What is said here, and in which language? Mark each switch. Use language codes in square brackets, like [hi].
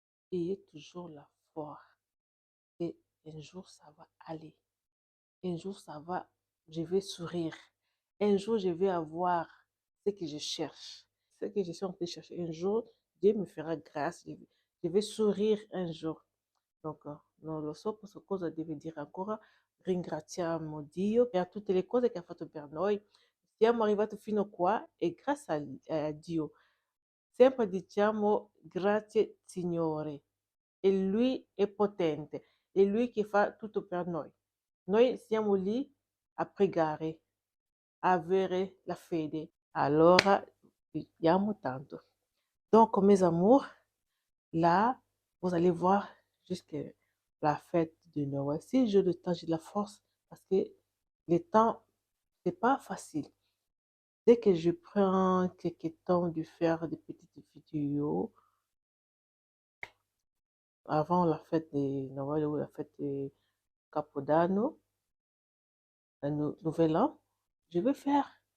[fr] Ayez toujours la foi. Et un jour, ça va aller. Un jour, ça va, je vais sourire. Un jour, je vais avoir ce que je cherche. Ce que je suis en train de chercher. Un jour, Dieu me fera grâce. Je vais sourire un jour. [it] Donc, non lo so questo cosa deve dire ancora. Ringraziamo Dio per tutte le cose che ha fatto per noi. Siamo arrivati fino qua e grazie a Dio. Sempre diciamo grazie Signore. E Lui è potente. È Lui che fa tutto per noi. Noi siamo lì a pregare. avere la fede, allora vediamo tanto. [fr] Donc, mes amours, là, vous allez voir jusqu'à la fête de Noël. Si j'ai le temps, j'ai de la force, parce que le temps, c'est pas facile. Dès que je prends quelques temps de faire des petites vidéos avant la fête de Noël ou la fête de Capodanno, un nouvel an, je vais faire.